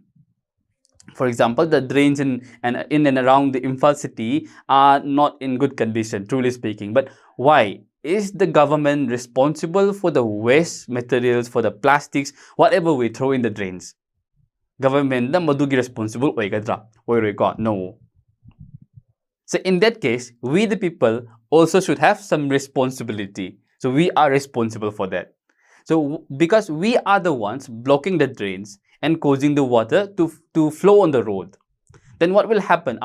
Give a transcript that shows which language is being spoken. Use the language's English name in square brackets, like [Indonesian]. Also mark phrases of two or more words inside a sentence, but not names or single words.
[English] For example, the drains in and around the Imphal city are not in good condition, truly speaking. But why? Is the government responsible for the waste materials, for the plastics, whatever we throw in the drains? [Manipuri] Government na madugi responsible oigadra? Oiroy no. [English] So in that case, we the people also should have some responsibility. So we are responsible for that. So because we are the ones blocking the drains and causing the water to flow on the road, then what will happen?